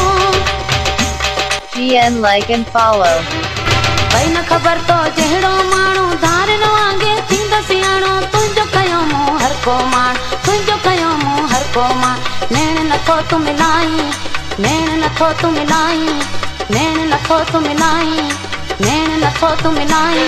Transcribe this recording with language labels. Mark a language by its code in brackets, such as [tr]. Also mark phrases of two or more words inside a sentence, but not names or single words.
[en] GN like and follow। [sd] भई न खबर तो जहिड़ो माण्हू धार न वांगे थींदो सियाणो, तुंहिंजो कयो मूं हर को माण, तुंहिंजो कयो मूं हर को माण, नैण नथो तूं मिलाई, नैण नथो तूं मिलाई, नैण नथो तूं मिलाई, नैण नथो तूं मिलाई।